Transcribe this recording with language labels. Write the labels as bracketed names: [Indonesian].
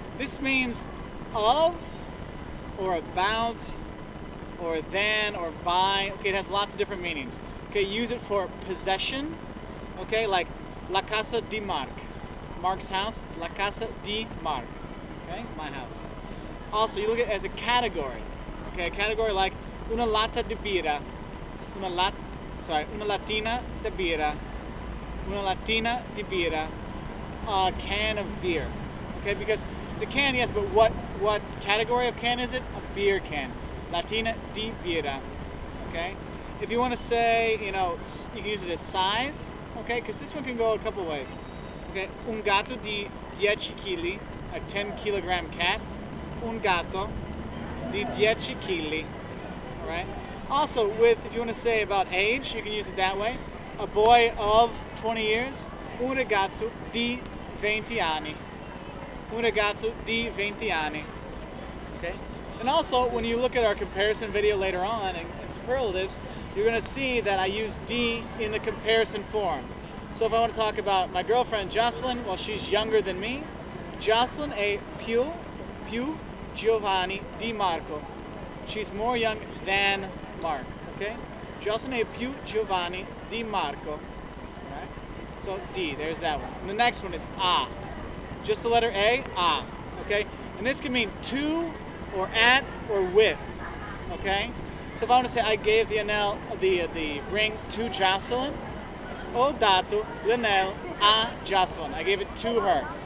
[English] This means of, or about, or than, or by. Okay, it has lots of different meanings. Okay, use it for possession. Okay, like [Italian] la casa di Mark, [English] Mark's house. [Italian] La casa di Mark. [English] Okay, my house. Also, you look at it as a category. Okay, a category like [Italian] una lata di birra, una latina di birra, una latina di birra, [English] a can of beer. Okay, because the can, yes, but what category of can is it? A beer can. [Italian] Latina di birra. [English] Okay? If you want to say, you know, you can use it as size, okay, because this one can go a couple ways. Okay, [Italian] un gatto di 10 kg, [English] a 10 kilogram cat. [Italian] Un gatto di 10 kg. [English] Alright? Also, if you want to say about age, you can use it that way. A boy of 20 years. [Italian] Un ragazzo di 20 anni. Un ragazzo di 20 anni. [English] Okay? And also, when you look at our comparison video later on in superlatives, you're going to see that I use di in the comparison form. So if I want to talk about my girlfriend Jocelyn, well, she's younger than me. [Italian] Jocelyn è più giovane di Marco. [English] She's more young than Mark. Okay? [Italian] Jocelyn è più giovane di Marco. [English] Alright? So di, there's that one. And the next one is a. Just the letter A, a, okay? And this can mean to, or at, or with, okay? So if I want to say I gave the ring to Jocelyn, [Italian] ho dato l'anello a Jocelyn. [English] I gave it to her.